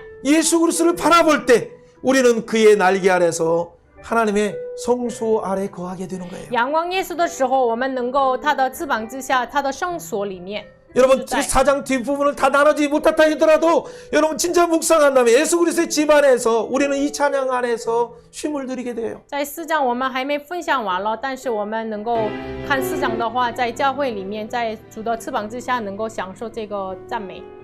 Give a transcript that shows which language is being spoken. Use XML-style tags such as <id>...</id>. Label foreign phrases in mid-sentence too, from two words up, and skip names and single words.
<ko>예수 그리스도를 바라볼 때 우리는 그의 날개 아래서 하나님의 성소 아래 거하게 되는 거예요.</ko> <zh>仰望耶稣的时候，我们能够他的翅膀之下，他的圣所里面。</zh> <ko>여러분 사장 뒷부분을 다 나누지 못했다 하더라도 여러분 진짜 묵상한다면 예수 그리스도의 집 안에서 우리는 이 찬양 안에서 쉼을 들이게 돼요.</ko> <zh>在4章我们还没分享完了，但是我们能够看4章的话，在教会里面，在主的翅膀之下，能够享受这个赞美。</zh>